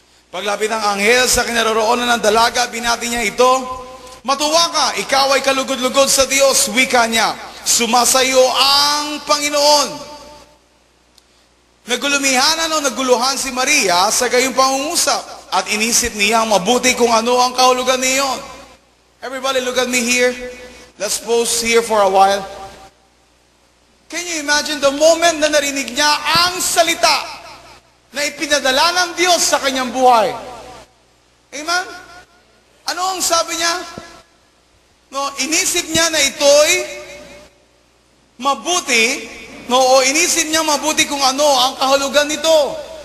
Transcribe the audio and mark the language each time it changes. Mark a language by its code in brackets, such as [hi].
[tl] Paglapit ng anghel sa kinaroroonan ng dalaga, binati niya ito, "Matuwa ka, ikaw ay kalugod-lugod sa Diyos," wika niya. "Sumasayo ang Panginoon." Nagulumihanan o naguluhan si Maria sa gayong pangungusap at inisip niyang mabuti kung ano ang kahulugan niyon. [en] Everybody look at me here. Let's pause here for a while. Can you imagine the moment [tl] na narinig niya ang salita na ipinadala ng Diyos sa kanyang buhay? Amen? Ano ang sabi niya? Inisip niya na ito'y mabuti, o inisip niya mabuti kung ano ang kahulugan nito.